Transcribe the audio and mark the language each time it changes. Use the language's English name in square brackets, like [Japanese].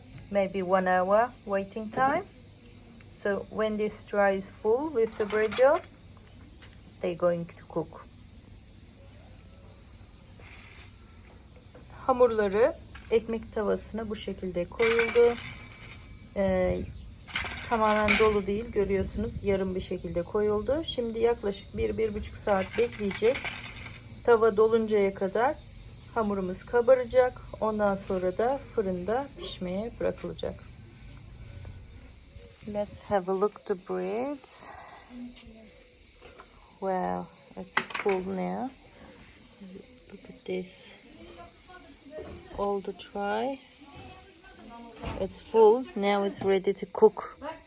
[English] Maybe 1 hour waiting time. So when this tray is full with the bread dough, they're going to cook. [Turkish] Hamurları ekmek tavasına bu şekilde koyuldu. Tamamen dolu değil, görüyorsunuz, yarım bir şekilde koyuldu. Şimdi yaklaşık 1-1,5 saat bekleyecek. Tava doluncaya kadar hamurumuz kabaracak. Ondan sonra da fırında pişmeye bırakılacak. [English] Let's have a look to breads. Wow, it's full now. Look at this. All the tray. It's full. Now it's ready to cook.